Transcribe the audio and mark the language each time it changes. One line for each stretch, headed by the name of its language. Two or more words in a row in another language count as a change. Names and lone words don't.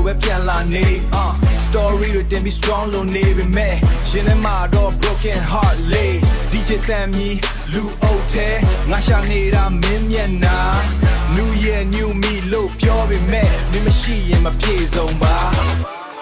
Burmese: ပဲပြန်လာနေ story တွေတင်ပြီး strong လို့နေပေမဲ့ရင်ထဲမှာတော့
English: broken heart
Burmese: လေး DJ တမ်းမြီလူအုပ်ထဲငါရှာနေတာမင်းမျက်နှာ
English: new year new me
Burmese: လို့ပြောပေမဲ့မင်းမရှိရင်မပြေဆုံးပါ